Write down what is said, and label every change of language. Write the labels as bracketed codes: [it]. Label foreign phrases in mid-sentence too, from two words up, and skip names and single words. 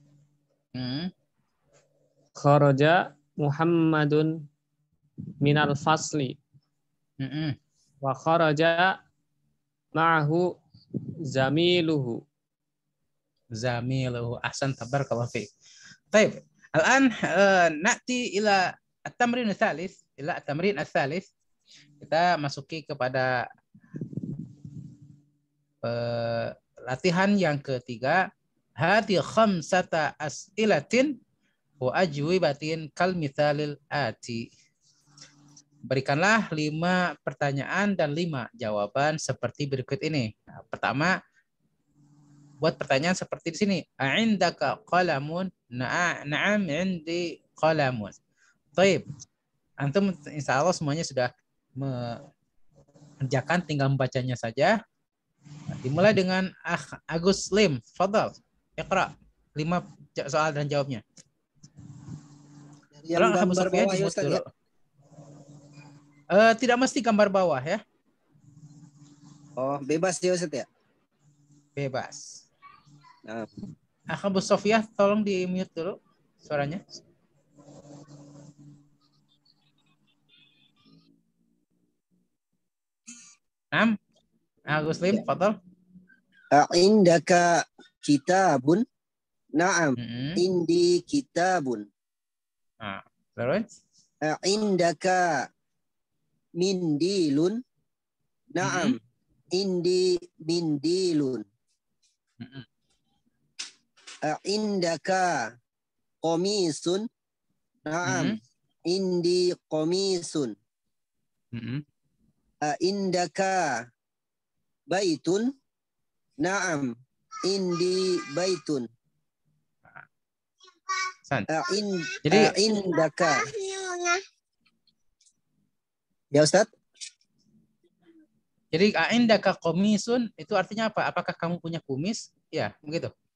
[ar] خرج محمد من الفصل. وخرج معه زميله. أحسن تبارك الله فيك. Baik, الآن نأتي إلى التمرين الثالث. [id] Kita masuki kepada latihan yang ketiga. [ar] هات خمسة أسئلة وأجوبة كالمثال الآتي. [id] Berikanlah 5 pertanyaan dan 5 jawaban seperti berikut ini. Nah, pertama, buat pertanyaan seperti di sini. [ar] أعندك قلم؟ نعم، عندي قلم. [id] Baik. [ar] أنتم إن شاء الله [id] semuanya sudah mengerjakan, tinggal membacanya saja. Nah, dimulai dengan Agus Lim. [ar] تفضل. اقرأ [id] 5 soal dan jawabnya. Yang gambar bawah ya Ustaz ya? Tidak mesti gambar bawah ya. Oh, bebas ya Ustaz ya? Bebas. Nah. Abu Sofiyah, tolong di-mute dulu suaranya. Naam. Agus Lim, fadhal. [ar] أعندك كتاب? نعم. عندي كتاب. [id] Terus? [ar] أعندك منديل? نعم. عندي منديل. أعندك قميص? نعم. عندي قميص. أعندك بيت? نعم. عندي بيت. [id] Jadi indaka. Ya Ustaz? Jadi [ar] عندك قميص [id] itu artinya apa? Apakah kamu punya kumis? Ya, begitu.